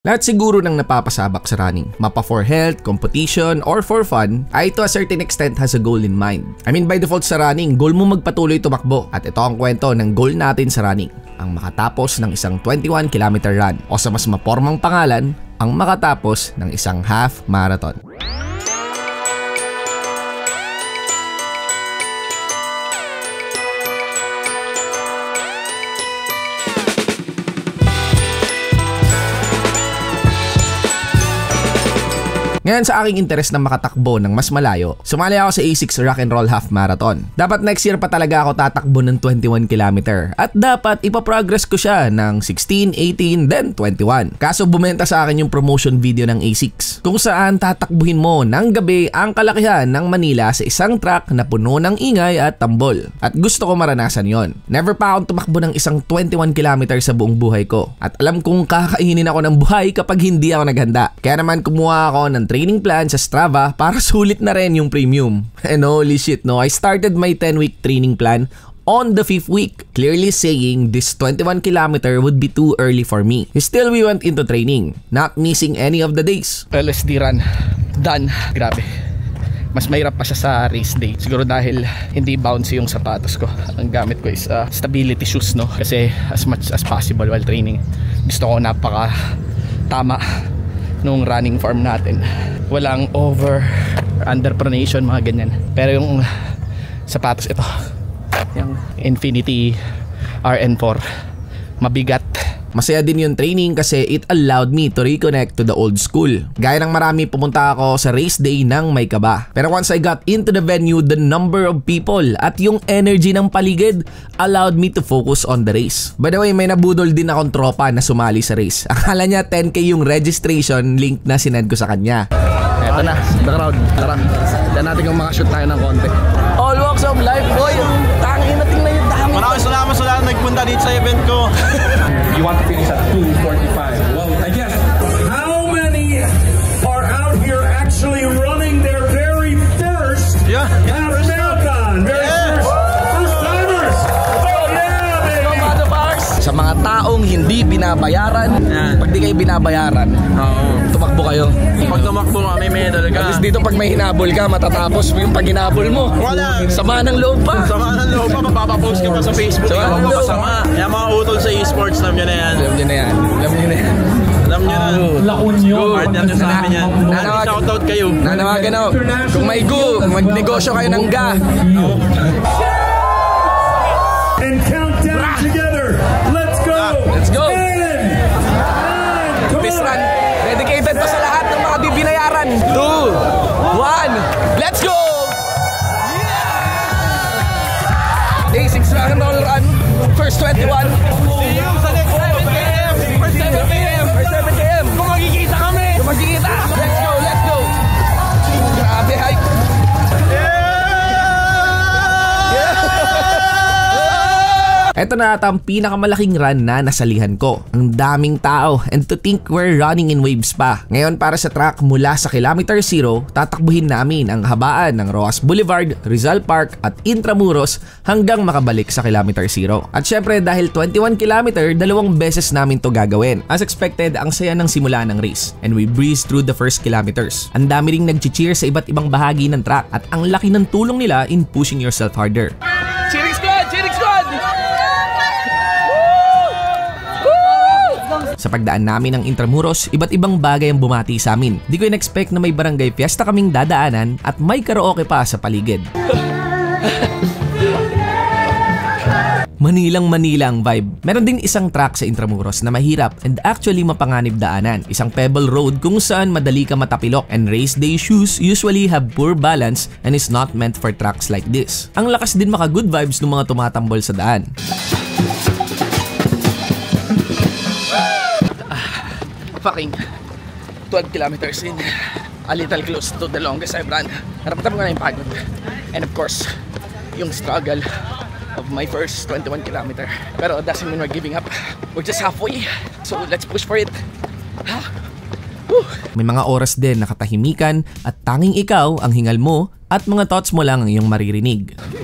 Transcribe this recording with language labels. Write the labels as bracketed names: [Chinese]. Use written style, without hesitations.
[Filipino] Lahat siguro ng napapasabak sa [English] running, [Filipino] mapa [English] for health, competition, or for fun, [Filipino] ay [English] to a certain extent has a goal in mind. I mean by default [Filipino] sa running, goal mo magpatuloy tumakbo. At ito ang kwento ng goal natin sa running, ang makatapos ng isang 21-kilometer run o sa mas mapormang pangalan, ang makatapos ng isang half marathon. Ngayon sa aking interes na makatakbo ng mas malayo, sumali ako sa A6 Rock and Roll Half Marathon. Dapat [English] next year [Filipino] pa talaga ako tatakbo ng 21 km at dapat ipaprogress ko siya ng 16, 18, then 21. Kaso bumenta sa akin yung promotion video ng A6 kung saan tatakbuhin mo ng gabi ang kalakihan ng Manila sa isang track na puno ng ingay at tambol. At gusto ko maranasan yon. [English] Never [Filipino] pa akong tumakbo ng isang 21 km sa buong buhay ko. At alam kong kakainin ako ng buhay kapag hindi ako naghanda. Kaya naman kumuha ako ng training plan sa Strava para sulit na rin yung premium. [English] And holy shit no, I started my 10-week training plan on the 5th week, clearly saying this 21 km would be too early for me. Still, we went into training, not missing any of the days. LSD run, done. [Filipino] Grabe. Mas mahirap pa siya sa race day. Siguro dahil hindi bouncy yung sapatos ko. Ang gamit ko [English] is stability shoes, [Filipino] no? Kasi [English] as much as possible while training, [Filipino] gusto ko napaka tama nung [English] running form [Filipino] natin. Walang over under pronation, mga ganyan. Pero yung sapatos ito, yung Infinity RN4, mabigat. Masaya din yung [English] training [Filipino] kasi [English] it allowed me to reconnect to the old school. [Filipino] Gaya ng marami, pumunta ako sa race day ng may kaba. Pero [English] once I got into the venue, the number of people [Filipino] at yung [English] energy [Filipino] ng paligid [English] allowed me to focus on the race. By the way, [Filipino] may nabudol din akong tropa na sumali sa race. Akala niya 10K yung registration link na sinend ko sa kanya. Eto na, [English] the crowd. [Filipino] Tara, dyan natin kung makashoot tayo ng konti. [English] All walks of life, boy. [Filipino] Tangin na tingnan yung dami. Maraming salamat sa lahat nagpunta dito sa event ko. [English] You want to finish at 2:45. Well, I guess how many are out here actually running their very first half marathon? Very first timers. Oh yeah, baby. [Filipino] Sa mga taong hindi binabayaran, pag di kayo binabayaran, tumakbo kayo. Pag tumakbo ka, may medal ka. At least dito pag may hinabol ka, matatapos mo yung pag hinabol mo. Wala. Sama ng loob pa. Sama ng loob pa, mapapapost ka pa sa Facebook. Sama ng loob. Kaya mga utol sa esports, alam nyo na yan. Alam nyo na yan. Alam nyo na yan. Alam nyo na. Lakon nyo. Hard yan sa amin yan. Shoutout kayo. Nanawagan ako. Kung may go, magnegosyo kayo ng ga. [English] And count down together. Let's go. Let's go. 10, 9, come This on. [Filipino] run, dedicated pa sa lahat ng mga bibinayaran. [English] 2, 1, let's go! Yeah! A6 Rock and Roll Run, first 21. See you [Filipino] sa [English] next 7 km. First 7 km. First 7 km. [Filipino] Kung magkikita kami. Kung magkikita. [English] Let's go, let's go. [Filipino] Grabe, [English] hype. [Filipino] Ito na ata ang pinakamalaking run na nasalihan ko. Ang daming tao, [English] and to think we're running in waves [Filipino] pa. Ngayon para sa track mula sa kilometer 0, tatakbuhin namin ang habaan ng Roas Boulevard, Rizal Park at Intramuros hanggang makabalik sa kilometer 0. At syempre dahil 21 km, 2 beses namin to gagawin. [English] As expected, [Filipino] ang saya ng simula ng [English] race and we breezed through the first kilometers. [Filipino] Ang dami ring nag-cheer sa iba't ibang bahagi ng track at ang laki ng tulong nila [English] in pushing yourself harder. Cheering squad! Cheering squad! [Filipino] Sa pagdaan namin ng Intramuros, iba't ibang bagay ang bumati sa amin. Di ko in-expect na may barangay fiesta kaming dadaanan at may karaoke pa sa paligid. Manilang-manilang vibe. Meron din isang track sa Intramuros na mahirap [English] and actually [Filipino] mapanganib daanan. Isang [English] pebble road [Filipino] kung saan madali ka matapilok [English] and race day shoes usually have poor balance and is not meant for tracks like this. [Filipino] Ang lakas din maka-good vibes ng mga tumatambol sa daan. [English] Fucking 12 kilometers in, a little close to the longest I've run. [Filipino] Naramdaman ko na yung pagod. [English] And of course, [Filipino] yung [English] struggle of my first 21 kilometer. [Filipino] Pero [English] it doesn't mean we're giving up. We're just halfway. So let's push for it. [Filipino] May mga oras din na katahimikan at tanging ikaw ang hingal mo at mga thoughts mo lang ang iyong maririnig.